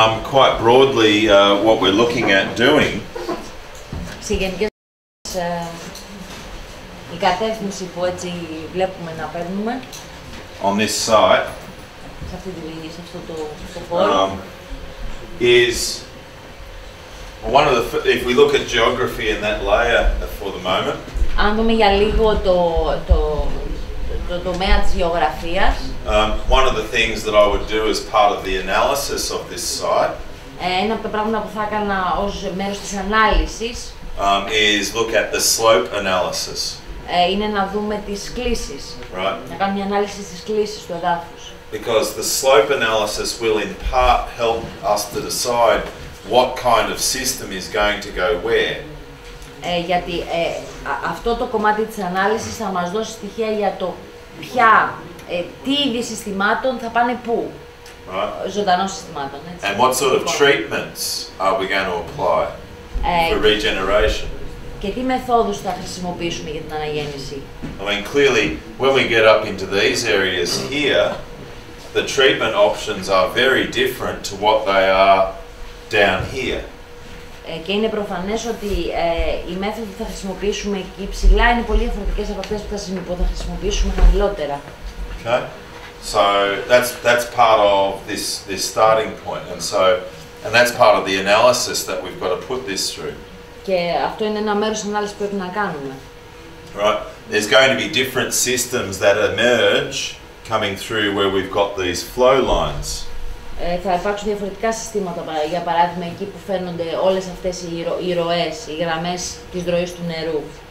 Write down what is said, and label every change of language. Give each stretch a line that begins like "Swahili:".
English: Quite broadly, what we're looking at doing
Greek: Σε γενικές, η κατεύθυνση που έτσι βλέπουμε να παίρνουμε
English: on this site
Greek: σε αυτό το χώρο
English: is one of the. If we look at geography in that layer for the moment,
Greek: αν δούμε για λίγο το τομέα της γεωγραφίας,
English: one of the things that I would do as part of the analysis of this site
Greek: ένα από τα πράγματα που θα έκανα ως μέρος της ανάλυσης
English: is look at the slope analysis.
Greek: Είναι να δούμε τις κλίσεις,
English: Right.
Greek: να κάνουμε μια ανάλυση της κλίσης του εδάφους.
English: Because the slope analysis will in part help us to decide what kind of system is going to go where.
Greek: Γιατί αυτό το κομμάτι της ανάλυσης θα μας δώσει στοιχεία για το ποια τι είδη συστημάτων θα πάνε πού.
English: Right.
Greek: Ζωντανών συστημάτων. Έτσι.
English: And what sort of treatments are we going to apply for regeneration?
Greek: Και τι μεθόδους θα χρησιμοποιήσουμε για την αναγέννηση.
English: I mean, clearly, when we get up into these areas here, the treatment options are very different to what they are down here.
Greek: Και είναι προφανές ότι οι μέθοδοι που θα χρησιμοποιήσουμε εκεί ψηλά είναι πολύ διαφορετικές από αυτές που θα χρησιμοποιήσουμε χαμηλότερα.
English: Okay, so that's part of this starting point, and that's part of the analysis that we've got to put this through.
Greek: Και αυτό είναι ένα μέρος ανάλυσης που πρέπει να κάνουμε.
English: Right, there's going to be different systems that emerge coming through where we've got these flow lines.
Greek: Θα υπάρξουν διαφορετικά συστήματα, για παράδειγμα εκεί που φαίνονται όλες αυτές οι ροές, οι γραμμές της ροής του νερού.